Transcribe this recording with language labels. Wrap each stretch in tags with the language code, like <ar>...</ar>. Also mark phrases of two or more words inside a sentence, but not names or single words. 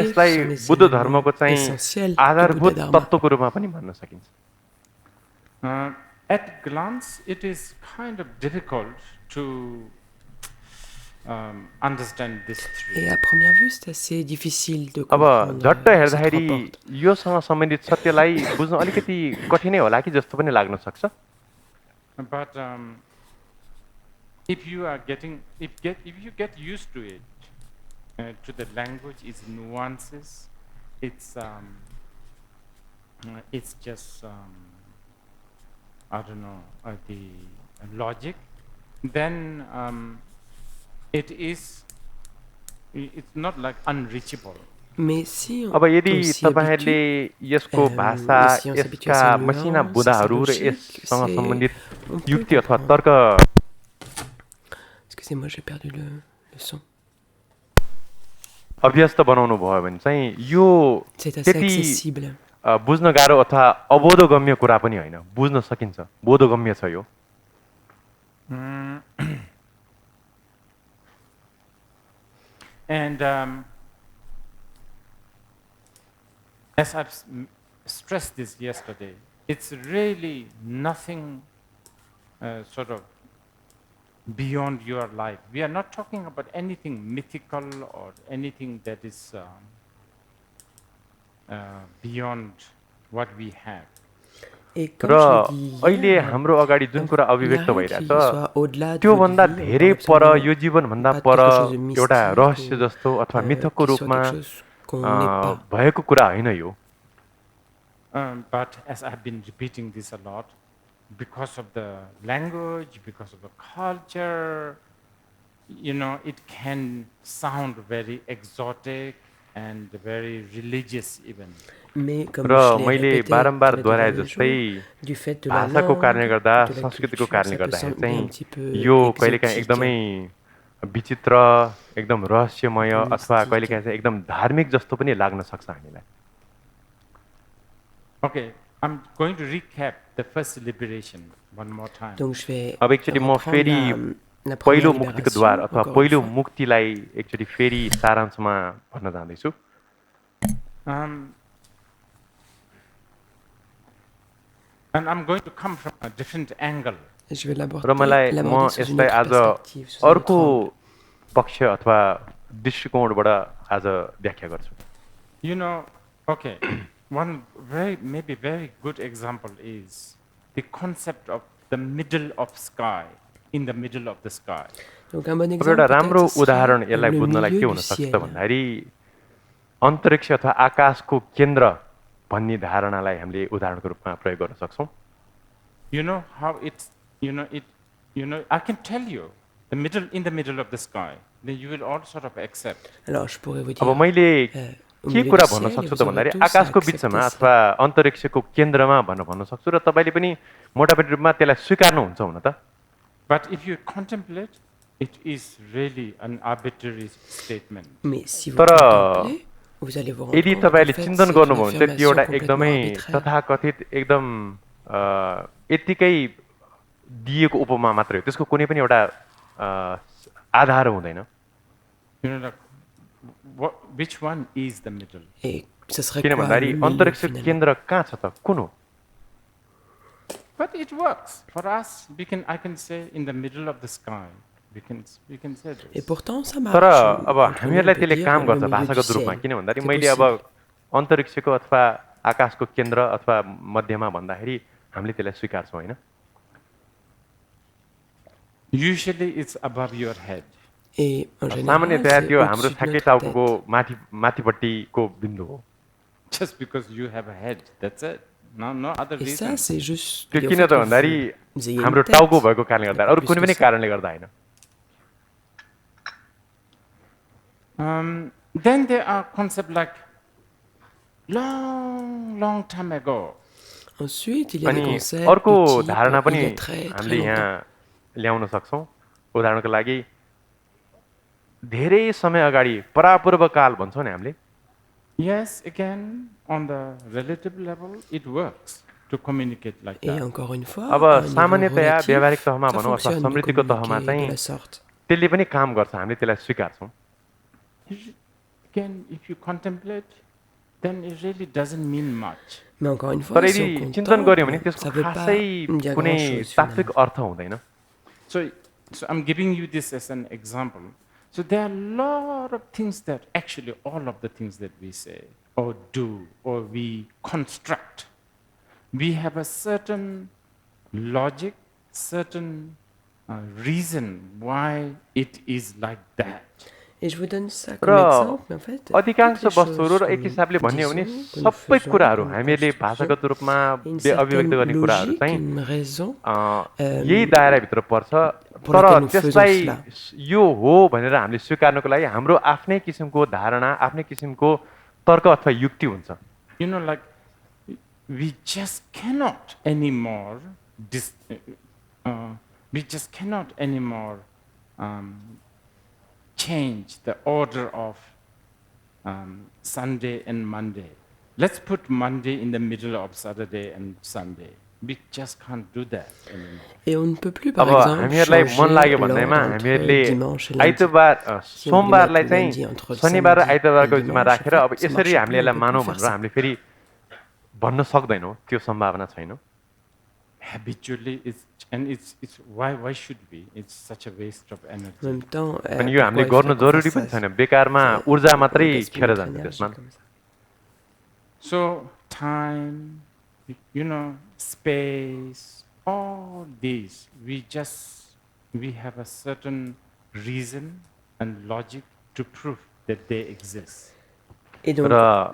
<ne>यसलाई बुद्ध धर्मको चाहिँ आधारभूत तत्त्वको रूपमा पनि भन्न सकिन्छ.</ne> <en>At glance, it is kind of difficult to understand this three.</en> <fr>Et à première vue, c'est assez difficile de</fr> <ne>अब</ne> <fr>comprendre</fr> <ne>झट्ट</ne> <fr>ces</fr> <ne>हेर्दाखेरि</ne> <fr>3 portes.</fr> <ne>योसँग सम्बन्धित सत्यलाई बुझ्न अलिकति कठिनै होला कि जस्तो पनि लाग्न सक्छ.</ne> <en>But if you get used to it, to the language, its nuances, it's just I don't know the logic. Then it's not like unreachable.</en> <fr>Mais si</fr> <ne>अब यदि</ne> <fr>on s'y</fr> <ne>तपाईहरुले</ne> <fr>habitue,</fr> <ne>यसको भाषा,</ne> <fr>si on s'habitue à</fr> <ne>यसका</ne> <fr>ces</fr> <ne>मसिना</ne> <fr>nuances,</fr> <ne>बुदाहरू र</ne> <fr>à ces logiques,</fr> <ne>यससँग</ne> <fr>c'est-</fr> <ne>सम्बन्धित</ne> <fr>on peut</fr> <ne>युक्ति अथवा</ne> <fr>comprendre.</fr> <ne>तर्क</ne> <fr>Excusez-moi, j'ai perdu le son.</fr> <ne>अभ्यस्त बनाउनु भयो भने चाहिँ यो</ne> <fr>C'est assez</fr> <ne>त्यति</ne> <fr>accessible.</fr> <ne>बुझ्न गाह्रो अथवा अबोधगम्य कुरा पनि होइन, बुझ्न सकिन्छ, बोधगम्य छ यो.</ne> <en>And as I've stressed this yesterday, it's really nothing sort of beyond your life. We are not talking about anything mythical or anything that is beyond what we have.</en> <fr>Et</fr> <ne>र</ne> <fr>comme je l'ai dit</fr> <ne>अहिले</ne> <fr>hier,</fr> <ne>हाम्रो अगाडि जुन कुरा</ne> <fr>il</fr> <ne>अभिव्यक्त</ne> <fr>n'y a rien qui</fr> <ne>भइरहेछ</ne> <fr>soit au-delà de</fr> <ne>त्यो</ne> <fr>votre</fr> <ne>भन्दा</ne> <fr>vie, on</fr> <ne>धेरै</ne> <fr>parle</fr> <ne>पर</ne> <fr>absolument</fr> <ne>यो जीवनभन्दा</ne> <fr>pas de</fr> <ne>पर</ne> <fr>quelque chose de</fr> <ne>एउटा</ne> <fr>mystique</fr> <ne>रहस्य</ne> <fr>ou,</fr> <ne>जस्तो अथवा मिथकको</ne> <fr>qui soit</fr> <ne>रूपमा</ne> <fr>quelque chose qu'on n'est pas.</fr> <ne>भएको कुरा होइन यो.</ne> <en>But as I've been repeating this a lot, because of the language, because of the culture, it can sound very exotic and very religious even.</en> <fr>Mais comme</fr> <ne>र</ne> <fr>je l'ai</fr> <ne>मैले</ne> <fr>répété</fr> <ne>बारम्बार</ne> <fr>les</fr> <ne>दोहोऱ्याए</ne> <fr>derniers</fr> <ne>जस्तै</ne> <fr>jours, du fait de la</fr> <ne>भाषाको कारणले</ne> <fr>langue,</fr> <ne>गर्दा,</ne> <fr>de la</fr> <ne>संस्कृतिको</ne> <fr>culture,</fr> <ne>कारणले</ne> <fr>ça peut</fr> <ne>गर्दाखेरि</ne> <fr>sembler</fr> <ne>चाहिँ</ne> <fr>un petit peu</fr> <ne>यो कहिलेकाहीँ</ne> <fr>exotique.</fr> <ne>एकदमै विचित्र, एकदम रहस्यमय अथवा</ne> <fr>mystique.</fr> <ne>कहिलेकाहीँ चाहिँ एकदम धार्मिक जस्तो पनि लाग्न सक्छ हामीलाई.</ne> <en>Okay, I'm going to recap the first liberation one more time.</en> <fr>Donc je vais</fr> <ne>अब एक्चुअली म</ne> <fr>reprendre</fr> <ne>फेरि</ne> <fr>la</fr> <ne>पहिलो</ne> <fr>première</fr> <ne>मुक्तिको द्वार</ne> <fr>libération,</fr> <ne>अथवा</ne> <fr>encore</fr> <ne>पहिलो</ne> <fr>une fois.</fr> <ne>मुक्तिलाई एक्चुअली फेरि सारांशमा भन्न जाँदैछु.</ne> <en>And I'm going to come from a different angle.</en> <fr>Je vais</fr> <ne>र</ne> <fr>l'aborder</fr> <ne>म</ne> <fr>sous une</fr> <ne>यसलाई</ne> <fr>autre</fr> <ne>आज</ne> <fr>perspective, sous un autre</fr> <ne>अर्को</ne> <fr>angle.</fr> <ne>पक्ष अथवा दृष्टिकोणबाट आज व्याख्या गर्छु.</ne> <en>Okay, one maybe very good example is the concept of the middle of sky, in the middle of the sky.</en> <fr>Donc un bon</fr> <ne>अब</ne> <fr>exemple</fr> <ne>एउटा</ne> <fr>peut-être</fr> <ne>राम्रो</ne> <fr>serait</fr> <ne>उदाहरण यसलाई</ne> <fr>le</fr> <ne>बुझ्नलाई के</ne> <fr>milieu</fr> <ne>हुन</ne> <fr>du</fr> <ne>सक्छ</ne> <fr>ciel.</fr> <ne>त भन्दाखेरि अन्तरिक्ष अथवा आकाशको केन्द्र भन्ने धारणालाई हामीले उदाहरणको रूपमा प्रयोग गर्न सक्छौं.</ne> <en>You know how it's, You know, I can tell you, in the middle of the sky, then you will all sort of accept.</en> <fr>Alors, je pourrais vous</fr> <ne>अब</ne> <fr>dire,</fr> <ne>मैले</ne> <fr>au</fr> <ne>के</ne> <fr>milieu</fr> <ne>कुरा</ne> <fr>du</fr> <ne>भन्न</ne> <fr>ciel, et</fr> <ne>सक्छु</ne> <fr>vous</fr> <ne>त</ne> <fr>aurez</fr> <ne>भन्दाखेरि</ne> <fr>tous à</fr> <ne>आकाशको</ne> <fr>accepter</fr> <ne>बिचमा</ne> <fr>cela.</fr> <ne>अथवा अन्तरिक्षको केन्द्रमा भन्न सक्छु र तपाईँले पनि मोटामोटी रूपमा त्यसलाई स्वीकार्नुहुन्छ हुन त</ne> <en>But if you contemplate, it is really an arbitrary statement.</en> <fr>Mais si vous</fr> <ne>तर</ne> <fr>contemplez, vous allez vous rendre</fr> <ne>यदि</ne> <fr>compte qu'en</fr> <ne>तपाईँले</ne> <fr>fait,</fr> <ne>चिन्तन</ne> <fr>c'est une</fr> <ne>गर्नुभयो भने चाहिँ त्यो</ne> <fr>affirmation</fr> <ne>एउटा</ne> <fr>complètement</fr> <ne>एकदमै</ne> <fr>arbitraire.</fr> <ne>तथाकथित एकदम यत्तिकै दिएको उपमा मात्रै हो त्यसको कुनै पनि एउटा आधार हुँदैन</ne> <en>You know, like, which one is the middle?</en> <fr>Et ce serait</fr> <ne>किन</ne> <fr>quoi</fr> <ne>भन्दाखेरि</ne> <fr>le milieu</fr> <ne>अन्तरिक्ष</ne> <fr>finalement?</fr> <ne>केन्द्र कहाँ छ त कुन हो</ne> <en>But it works for us. I can say in the middle of the sky. We can say this.</en> <fr>Et pourtant, ça marche.</fr> <ne>तर अब</ne> <fr>Entre nous,</fr> <ne>हामीहरूलाई</ne> <fr>on peut</fr> <ne>त्यसले</ne> <fr>dire</fr> <ne>काम</ne> <fr>le</fr> <ne>गर्छ</ne> <fr>milieu du</fr> <ne>भाषागत रूपमा</ne> <fr>ciel.</fr> <ne>किन भन्दाखेरि</ne> <fr>C'est</fr> <ne>मैले अब</ne> <fr>possible.</fr> <ne>अन्तरिक्षको अथवा आकाशको केन्द्र अथवा मध्यमा भन्दाखेरि हामीले त्यसलाई स्वीकार्छौँ होइन</ne> <en>Usually it's above your head.</en> <fr>Et en général,</fr> <ne>सामान्यतया</ne> <fr>c'est</fr> <ne>त्यो हाम्रो</ne> <fr>au-dessus de</fr> <ne>ठ्याक्कै</ne> <fr>notre</fr> <ne>टाउको</ne> <fr>tête.</fr> <ne>माथिपट्टिको बिन्दु हो</ne> <en>Just because you have a head, that's it. No other</en> <fr>Et ça,</fr> <en>reason.</en> <fr>c'est juste</fr> <ne>त्यो</ne> <fr>lié au</fr> <ne>किन</ne> <fr>fait</fr> <ne>त</ne> <fr>que</fr> <ne>भन्दाखेरि</ne> <fr>vous ayez</fr> <ne>हाम्रो</ne> <fr>une tête.</fr> <ne>टाउको भएको कारणले गर्दा अरू</ne> <fr>Plus</fr> <ne>कुनै</ne> <fr>que</fr> <ne>पनि</ne> <fr>ça.</fr> <ne>कारणले गर्दा होइन</ne> <en>Then there are concepts like long time ago.</en> <fr>Ensuite, il y a des</fr> <ne>अनि</ne> <fr>concepts</fr> <ne>अर्को</ne> <fr>du type</fr> <ne>धारणा पनि</ne> <fr>il y a très</fr> <ne>हामीले</ne> <fr>longtemps.</fr> <ne>यहाँ ल्याउन सक्छौँ उदाहरणको लागि धेरै समय अगाडि परापूर्व काल भन्छौँ नि हामीले</ne> <en>Yes, again, on the relative level, it works to communicate like</en> <fr>Et</fr> <en>that.</en> <fr>encore une fois,</fr> <ne>अब</ne> <fr>à un niveau</fr> <ne>सामान्यतया</ne> <fr>relatif,</fr> <ne>व्यावहारिक तहमा</ne> <fr>ça</fr> <ne>भनौँ अथवा</ne> <fr>fonctionne de</fr> <ne>समृद्धिको तहमा</ne> <fr>communiquer</fr> <ne>चाहिँ</ne> <fr>de la sorte.</fr> <ne>त्यसले पनि काम गर्छ हामीले त्यसलाई स्वीकार्छौँ</ne> <en>Again, if you contemplate, then it really doesn't mean much.</en> <fr>Mais encore une fois,</fr> <ne>तर</ne> <fr>si</fr> <ne>यदि</ne> <fr>on</fr> <ne>चिन्तन गऱ्यो भने</ne> <fr>contemple,</fr> <ne>त्यसको</ne> <fr>ça veut pas</fr> <ne>खासै</ne> <fr>dire</fr> <ne>कुनै</ne> <fr>grand-chose</fr> <ne>तात्विक</ne> <fr>finalement.</fr> <ne>अर्थ हुँदैन</ne> <en>So I'm giving you this as an example. So there are a lot of things that actually all of the things that we say or do or we construct, we have a certain logic, certain reason why it is like that.</en> <fr>Et je vous donne ça</fr> <ne>र</ne> <fr>comme exemple, mais en fait,</fr> <ne>अधिकांश</ne> <fr>toutes les</fr> <ne>वस्तुहरू</ne> <fr>choses</fr> <ne>र एक</ne> <fr>que</fr> <ne>हिसाबले</ne> <fr>nous</fr> <ne>भन्ने हो भने</ne> <fr>disons, que nous</fr> <ne>सबै</ne> <fr>faisons,</fr> <ne>कुराहरू</ne> <fr>que nous</fr> <ne>हामीले</ne> <fr>construisons,</fr> <ne>भाषागत रूपमा</ne> <fr>une</fr> <ne>अभिव्यक्त</ne> <fr>certaine</fr> <ne>गर्ने कुराहरू</ne> <fr>logique,</fr> <ne>चाहिँ</ne> <fr>une raison</fr> <ne>यही दायराभित्र पर्छ</ne> <fr>pour</fr> <ne>तर</ne> <fr>laquelle nous faisons</fr> <ne>त्यसलाई</ne> <fr>cela.</fr> <ne>यो हो भनेर हामीले स्वीकार्नको लागि हाम्रो आफ्नै किसिमको धारणा आफ्नै किसिमको तर्क अथवा युक्ति हुन्छ</ne> <en>You know, like we just cannot anymore change the order of Sunday and Monday. Let's put Monday in the middle of Saturday and Sunday. We just can't do that anymore.</en> <fr>Et on ne peut plus, par</fr> <ne>अब</ne> <fr>exemple,</fr> <ne>हामीहरूलाई मन</ne> <fr>changer</fr> <ne>लाग्यो</ne> <fr>l'ordre</fr> <ne>भन्दैमा हामीहरूले</ne> <fr>entre dimanche et lundi.</fr> <ne>आइतबार</ne> <fr>Si on voulait</fr> <ne>सोमबारलाई</ne> <fr>mettre</fr> <ne>चाहिँ</ne> <fr>lundi entre le</fr> <ne>शनिबार र</ne> <fr>samedi</fr> <ne>आइतबारको</ne> <fr>et le</fr> <ne>बिचमा</ne> <fr>dimanche,</fr> <ne>राखेर</ne> <fr>en</fr> <ne>अब</ne> <fr>fait, ça</fr> <ne>यसरी</ne> <fr>marche</fr> <ne>हामीले</ne> <fr>plus,</fr> <ne>यसलाई</ne> <fr>on peut</fr> <ne>मानौँ</ne> <fr>plus</fr> <ne>भनेर</ne> <fr>faire ça.</fr> <ne>हामीले फेरि भन्न सक्दैनौँ त्यो सम्भावना छैन</ne> <en>Habitually, it's why should we? It's such a waste of</en> <fr>En</fr> <en>energy.</en> <fr>même temps,</fr> <ne>अनि यो हामीले</ne> <fr>pourquoi il</fr> <ne>गर्नु</ne> <fr>faudrait qu'on</fr> <ne>जरुरी</ne> <fr>fasse</fr> <ne>पनि</ne> <fr>ça?</fr> <ne>छैन बेकारमा</ne> <fr>C'est-</fr> <ne>ऊर्जा मात्रै</ne> <fr>on gaspille</fr> <ne>खेर</ne> <fr>notre</fr> <ne>जान्छ</ne> <fr>énergie</fr> <ne>त्यसमा</ne> <fr>comme ça.</fr> <en>So time, space, all these, we have a certain reason and logic to prove that they exist.</en> <fr>Et donc,</fr> <ne>र</ne>